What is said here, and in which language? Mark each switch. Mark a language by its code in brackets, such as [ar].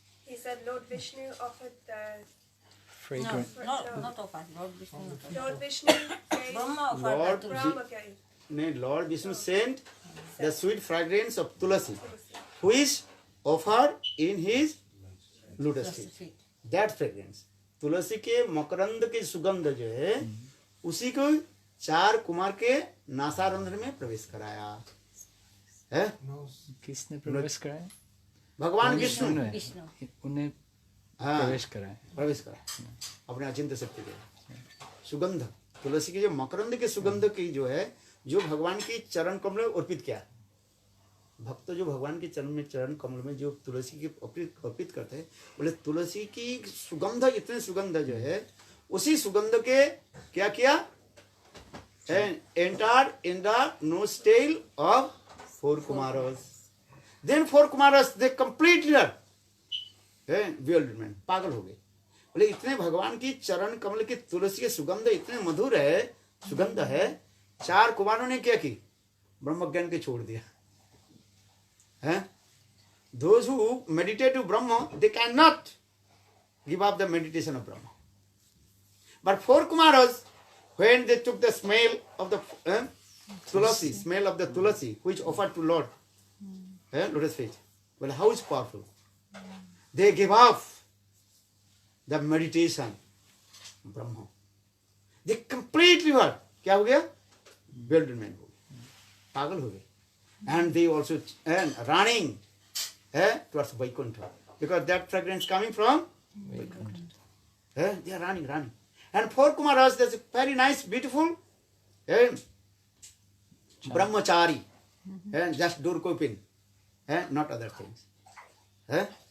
[en] He said Lord Vishnu offered the Fragrance. Not offered. Lord Vishnu gave Brahma offered Lord the Brahma gave ने Lord Vishnu sent the sweet fragrance of tulasi, which offered in his lotus feet. That fragrance, [hi] तुलसी के मकरंद की सुगंध जो है, उसी को 4 कुमार के नासारंध्र में प्रवेश कराया। है? किसने प्रवेश कराया? भगवान विष्णु ने उन्हें प्रवेश कराया। प्रवेश कराया अपने अचिंत्य शक्ति के सुगंध, तुलसी की जो मकरंद के सुगंध की जो है, जो भगवान की चरण कमल में अर्पित किया, भक्त जो भगवान के चरण में, चरण कमल में जो तुलसी की अर्पित करते हैं, बोले तुलसी की सुगंध, इतने सुगंध जो है, उसी सुगंध के क्या किया, [en] Enter in the nostril of 4 Kumaras. Then 4 Kumaras they completely bewilderment, [hi] पागल हो गए। बोले इतने भगवान की चरण कमल की तुलसी के सुगंध इतने मधुर है, सुगंध है, 4 कुमारों ने क्या की, ब्रह्म ज्ञान के छोड़ दिया है। [en] Those who meditate to Brahma, they cannot give up the meditation of Brahma. But 4 Kumaras, when they took the smell of the tulasi, smell of the tulasi, which offered to Lord, lotus feet, well, how is powerful? They gave up the meditation of Brahma. They completely were, [hi] क्या हो गया, [en] bewilderment [hi] हो गया, पागल हो गए. [en] And they also running towards Vaikuntha, because that fragrance coming from Vaikuntha. They are running. And 4 Kumaras, there's a very nice, beautiful brahmachari, just door coping, not other things.